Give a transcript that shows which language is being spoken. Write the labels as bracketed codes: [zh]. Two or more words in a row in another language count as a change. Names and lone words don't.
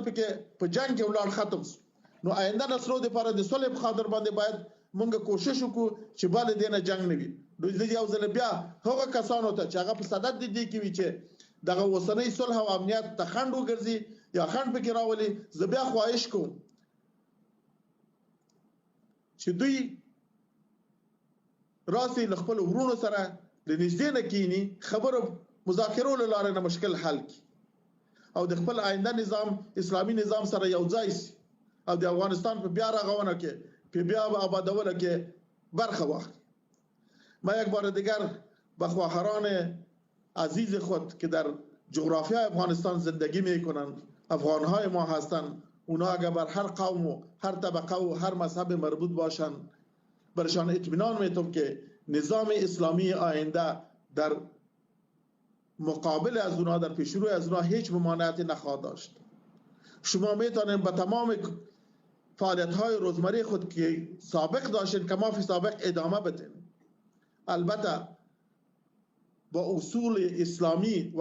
[ps] پکې په جنگ کې ولاړ ختم شو نو آینده نسلو دپاره د صلح په خاطر باندې باید مونږ کوشش وکړو چې بل دې نه جنگ نه وي نو د یو ځل بیا هغه کسانو ته چې هغه په صدد دي کې وي چې دغه اوسنۍ صلح او امنیت ته خنډ وګرځي یا خنډ پکې راولي زه بیا خواهش کوم چې دوی راسي له خپل ورونو سره د نږدې نه کینی خبرو مذاکرو له لارې نه مشکل حل کړي او د خپل آینده نظام اسلامي نظام سره یو ځای شي او د افغانستان په بیا رغونه کې په بیا آبادولو کې برخه واخلي [fa] ما یک بار دیگر به خواهران عزیز خود که در جغرافیای افغانستان زندگی میکنند افغانهای ما هستند اونا اگر بر هر قوم و هر طبقه و هر مذهب مربوط باشند برشان اطمینان میتونم که نظام اسلامی آینده در مقابل از اونا در پیشرو از اونا هیچ ممانعتی نخواهد داشت شما میتونید به تمام فعالیت‌های روزمره خود که سابق داشتین که ما فی سابق ادامه بدین البته با اصول اسلامی و